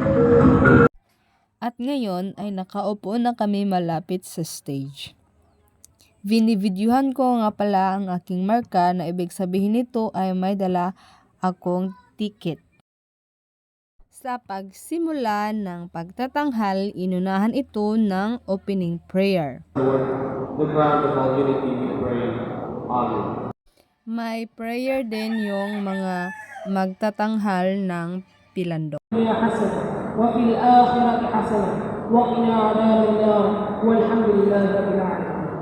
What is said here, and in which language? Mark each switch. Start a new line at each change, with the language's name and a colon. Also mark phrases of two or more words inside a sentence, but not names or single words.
Filipino: At ngayon ay nakaupo na kami malapit sa stage. Binivideohan ko nga pala ang aking marka na ibig sabihin nito ay may dala akong ticket. Sa pagsimula ng pagtatanghal, inunahan ito ng opening prayer.
English: The ground of all unity we pray. Amen.
Filipino: May prayer din yung mga magtatanghal ng pilandok.
Arabic: وفي الآخرة حسنة وقنا عذاب النار والحمد لله رب العالمين.